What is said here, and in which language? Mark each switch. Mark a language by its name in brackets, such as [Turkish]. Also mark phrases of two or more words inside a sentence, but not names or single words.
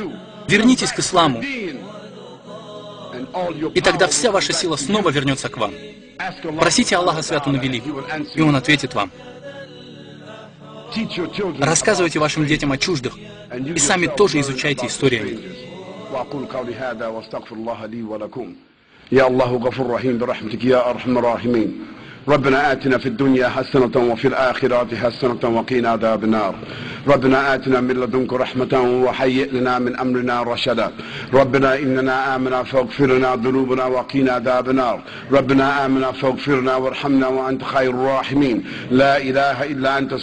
[Russian] Вернитесь к исламу, и тогда вся ваша сила снова вернется к вам. Просите Аллаха свят Он и велик, и Он ответит вам. Рассказывайте вашим детям о чуждых, и сами тоже изучайте историю о них. [Arabic] يا الله غفور رحيم برحمتك يا أرحم الراحمين ربنا آتنا في الدنيا حسنة وفي الآخرة حسنة وقنا عذاب النار ربنا آتنا من لدنك رحمة وهيئ لنا من أمرنا رشدا ربنا إننا آمنا فاغفر لنا ذنوبنا وقنا عذاب النار ربنا آمنا فاغفرنا وارحمنا وأنت خير الراحمين لا إله إلا أنت